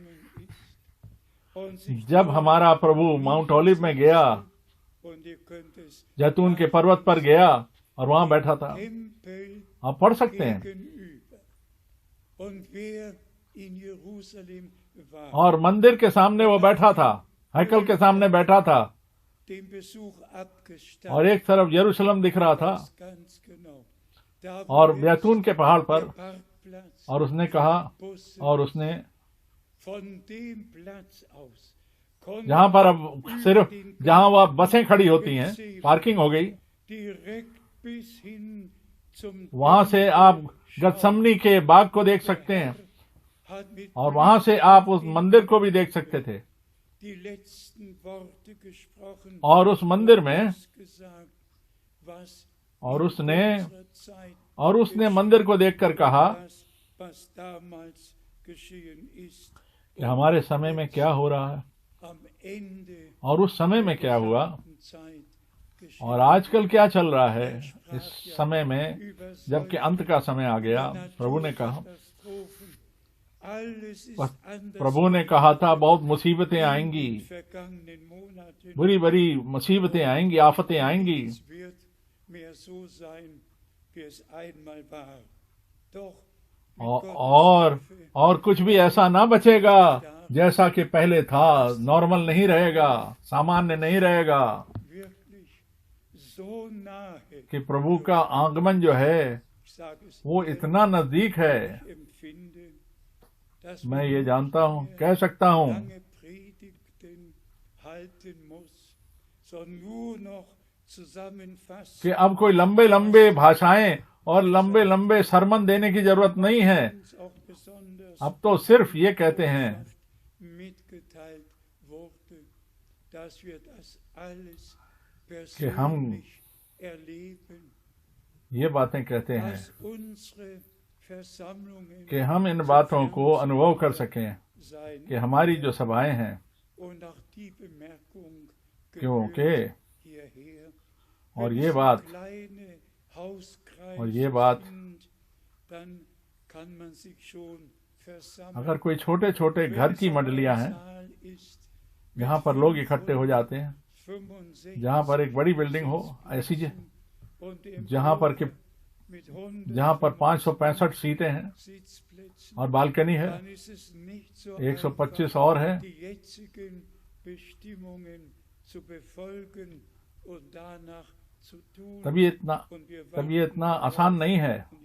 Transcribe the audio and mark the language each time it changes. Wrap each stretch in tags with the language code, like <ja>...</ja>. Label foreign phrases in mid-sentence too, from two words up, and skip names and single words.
<hi>जब हमारा प्रभु माउंट ओलिव में गया, जैतून के पर्वत पर गया और वहां बैठा था, आप पढ़ सकते हैं, और मंदिर के सामने वो बैठा था, हैकल के सामने बैठा था, और एक तरफ यरूशलेम दिख रहा था, और जैतून के पहाड़ पर</hi> <de>Parkplatz,</de> <hi>और उसने कहा,</hi> <de>Busse,</de> <hi>और उसने</hi> <de>von dem Platz aus konnten</de> <hi>जहां पर अब सिर्फ जहां वह बसें खड़ी होती हैं, पार्किंग हो गई,</hi> <de>direkt bis hin zum</de> <hi>वहां से आप गत्समनी के बाग को देख सकते हैं</hi> <de>hat mit</de> <hi>और वहां से आप उस मंदिर को भी देख सकते थे।</hi> <de>die letzten Worte gesprochen,</de> <hi>और उस मंदिर में</hi> <de>gesagt, was</de> <hi>और उसने</hi> <de>unserer Zeit</de> <hi>और उसने मंदिर को देखकर कहा</hi> <de>das, was damals geschehen ist,</de> <hi>कि हमारे समय में क्या हो रहा है</hi> <de>am Ende</de> <hi>और उस समय में क्या हुआ</hi> <de>der Zeit geschehen.</de> <hi>और आजकल क्या चल रहा है इस समय में,</hi> <de>Über</de> <hi>जबकि अंत का समय आ गया। प्रभु ने कहा,</hi> <de>Katastrophen. Alles ist anders</de> <hi>प्रभु ने कहा था बहुत मुसीबतें आएंगी,</hi> <de>in vergangenen Monaten.</de> <hi>बुरी बुरी मुसीबतें आएंगी, आफतें आएंगी,</hi> <de>Es wird mehr so sein, wie es einmal war. Doch mit</de> <hi>और</hi> <de>Gottes Hilfe</de> <hi>और कुछ भी ऐसा ना बचेगा जैसा कि पहले था। नॉर्मल नहीं रहेगा, सामान्य नहीं रहेगा,</hi> <de>wirklich so nahe,</de> <hi>कि प्रभु का आगमन जो है</hi> <de>ich sage es</de> <hi>वो इतना नजदीक है।</hi> <de>empfinde, dass</de> <hi>मैं</hi> <de>man</de> <hi>ये</hi> <de>nicht</de> <hi>जानता हूँ,</hi> <de>mehr</de> <hi>कह सकता हूँ</hi> <de>lange Predigten halten muss, sondern nur noch zusammenfassen.</de> <hi>कि अब कोई लंबे लंबे भाषाएं और लंबे लंबे सरमन देने की जरूरत नहीं है।</hi> <de>Uns auch besonders</de> <hi>अब तो सिर्फ ये कहते हैं</hi> <de>mitgeteilt wurde, dass wir das alles</de> <hi>कि हम</hi> <de>persönlich erleben,</de> <hi>ये बातें कहते हैं</hi> <de>dass unsere Versammlungen</de> <hi>कि हम इन बातों को अनुभव कर सकें</hi> <de>sein</de> <hi>कि हमारी जो सभाएं हैं,</hi> <de>und auch die Bemerkung</de> <hi>क्योंकि</hi> <de>gehört hierher.</de> <hi>और</hi> <de>Wenn</de> <hi>ये</hi> <de>es so</de> <hi>बात</hi> <de>kleine Hauskreise</de> <hi>और ये बात</hi> <de>sind, dann kann man sich schon versammeln.</de> <hi>अगर कोई छोटे छोटे घर की मंडलियां हैं जहां पर लोग इकट्ठे हो जाते हैं, जहां पर एक बड़ी बिल्डिंग हो ऐसी जहां पर 565 सीटें हैं और बालकनी है, 125 और है, तब ये इतना आसान नहीं है।</hi>